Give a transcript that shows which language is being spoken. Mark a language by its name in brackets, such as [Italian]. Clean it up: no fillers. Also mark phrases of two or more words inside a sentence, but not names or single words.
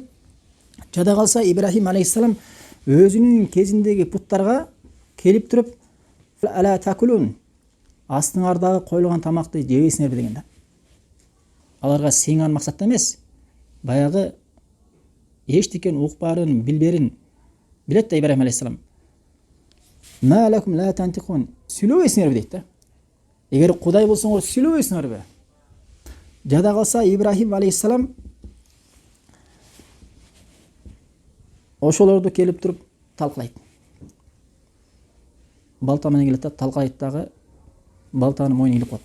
[Kyrgyz] Жада калса Ибрахим алейхиссалам өзүнүн кезиндеги буттарга келип туруп, [Arabic] ألا تأكلون, [Kyrgyz] астыңардагы коюлган тамакты жебейсиңерби деген да. Аларга сыйынган максатта эмес, баягы эчтекен укпарын, билберин билет да Ибрахим алейхиссалам. [Arabic] ما لكم لا تنطقون, [Kyrgyz] сүйлөбөйсүңөрбү дейт да. Эгер Кудай болсоңор сүйлөбөйсүңөрбү? Жада калса Ибрахим алейхиссалам ошолорду келип туруп талкылайт. Балта менен келет да, талкалайт дагы, балтаны мойнуна илип коет.